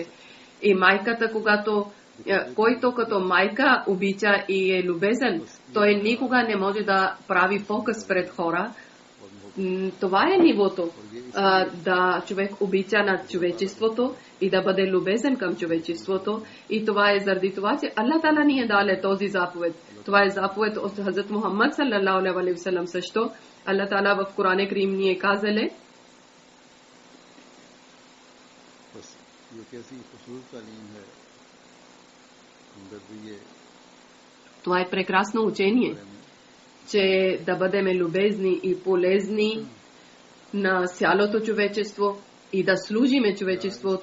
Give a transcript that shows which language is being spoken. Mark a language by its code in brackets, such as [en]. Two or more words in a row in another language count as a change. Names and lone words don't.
[bg] И майката, който като майка обича и е любезен, той никога не може да прави показ пред хора. Това е нивото, да човек обича на човечеството и да бъде любезен към човечеството. И това е заради това, че Аллах Тала ни е даде този заповед. Това е заповед от Хазрат Мухаммад [ar] صلى الله عليه وسلم [bg] също. Аллах Тала в Коран Карим ни е казали. Това е прекрасно учение, че да бъдем любезни и полезни на цялото човечество и да служиме човечество.